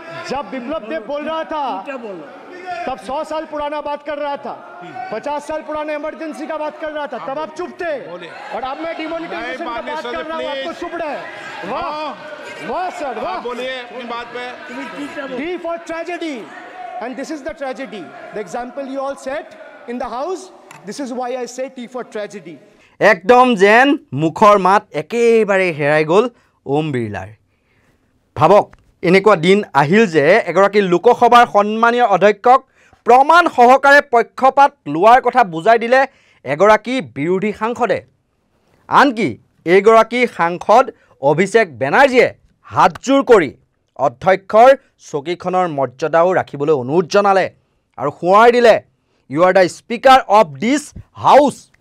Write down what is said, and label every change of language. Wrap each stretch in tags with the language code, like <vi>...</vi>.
<hi>जब विप्लव देव बोल रहा था तब 100 साल पुराना बात कर रहा था, 50 साल पुराने इमरजेंसी का बात कर रहा था, तब आप चुप थे। और अब मैं डिमोनेटाइजेशन का बात कर रहा हूँ, आपको चुप रहे। वाह वाह सर वाह। बोलिए अपनी बात पे।</hi> <en>T for tragedy, and this is the tragedy. The example you all set in the house, this is why I say T for tragedy.</en> <as>একদম যেন মুখৰ মাত একেবাৰে হেৰাই গ'ল ওম বিৰলাৰ। ভাবক, এনেকুৱা দিন আহিল যে এগৰাকী লোকসভাৰ সন্মানীয় অধ্যক্ষক প্ৰমাণ সহকাৰে পক্ষপাত লোৱাৰ কথা বুজাই দিলে এগৰাকী বিৰোধী সাংসদে। আনকি এইগৰাকী সাংসদ অভিষেক বেনাৰ্জীয়ে হাতজোৰ কৰি অধ্যক্ষৰ চকীখনৰ মৰ্যাদাও ৰাখিবলৈ অনুৰোধ জনালে আৰু সোঁৱৰাই দিলে,</as> <en>You are the speaker of this house.</en>